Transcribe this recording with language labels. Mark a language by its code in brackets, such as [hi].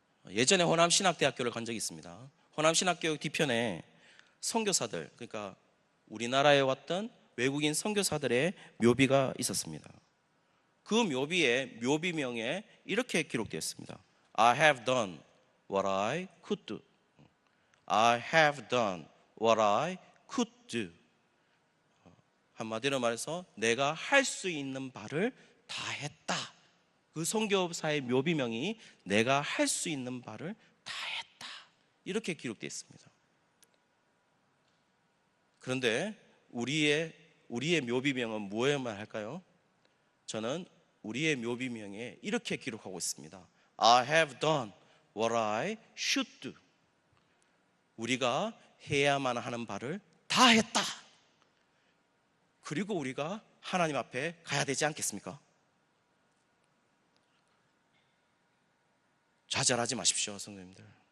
[ko] 예전에 호남신학대학교를 간 적이 있습니다. 호남신학교육 뒤편에 선교사들, 그러니까 우리나라에 왔던 외국인 선교사들의 묘비가 있었습니다. 그 묘비에 묘비명에 이렇게 기록되어 있습니다. [en] I have done what I could do. I have done what I could do. [ko] 한마디로 말해서 내가 할 수 있는 바를 다 했다. 그 선교사의 묘비명이 내가 할 수 있는 바를 다 했다. 이렇게 기록되어 있습니다. 그런데 우리의 묘비명은 무엇에만 할까요? 저는 우리의 묘비명에 이렇게 기록하고 있습니다. [en] I have done what I should do. [ko] 우리가 해야만 하는 바를 다 했다. 그리고 우리가 하나님 앞에 가야 되지 않겠습니까? 좌절하지 마십시오, 성도님들.